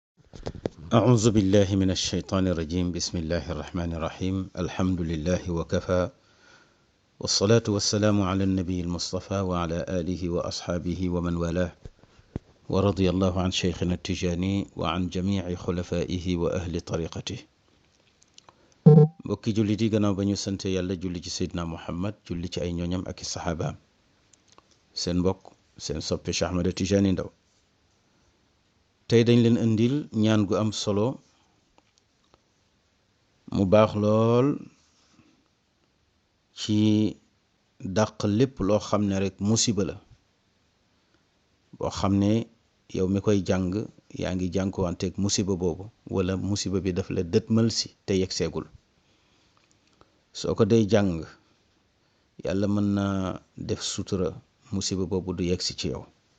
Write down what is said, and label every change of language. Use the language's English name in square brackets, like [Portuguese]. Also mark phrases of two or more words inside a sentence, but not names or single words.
[Arabic] أعوذ بالله من الشيطان الرجيم بسم الله الرحمن الرحيم الحمد لله وكفى والصلاة والسلام على النبي المصطفى وعلى آله وأصحابه ومن والاه ورضي الله عن شيخنا التجاني وعن جميع خلفائه وأهل طريقته. [Wolof] mbokki jullit yi gannaaw ba ñu sant yàlla julli ci Seydina Muhammad julli ci ay ñooñam ak i saxaabaam seen mbokk seen soppe Cheikh Ahmed Tijani Ndaw tey dañ leen indil ñaan gu am solo mu baax lool ci dàq lépp loo xam ne rek musiba la boo xam ne yow mi koy jàng yaa ngi jànkuwanteeg musiba boobu wala musiba bi daf la dëtmal si te yegg seegul soo ko day jàng yàlla mën na def sutura musiba boobu du yegg si ci yow